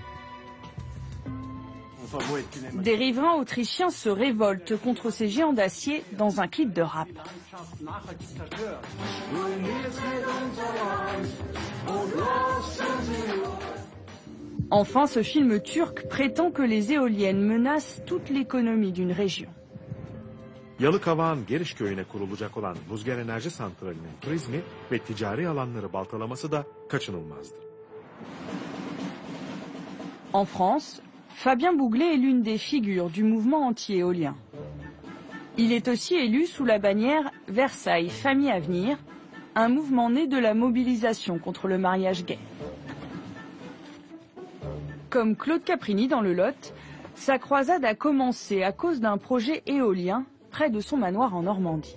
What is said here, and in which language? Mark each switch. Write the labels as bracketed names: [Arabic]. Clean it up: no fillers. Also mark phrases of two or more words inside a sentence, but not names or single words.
[French] Des riverains autrichiens se révoltent contre ces géants d'acier dans un clip de rap. Enfin, ce film turc prétend que les éoliennes menacent toute l'économie d'une région. [Turkish] Yalıkavak'ın Geriş köyüne kurulacak olan rüzgar enerji santralinin turizmi ve ticari alanları baltalaması da kaçınılmazdır. [French] En France, Fabien Bouglet est l'une des figures du mouvement anti-éolien. Il est aussi élu sous la bannière Versailles Famille Avenir, un mouvement né de la mobilisation contre le mariage gay. Comme Claude Caprini dans le Lot, sa croisade a commencé à cause d'un projet éolien près de son manoir en Normandie.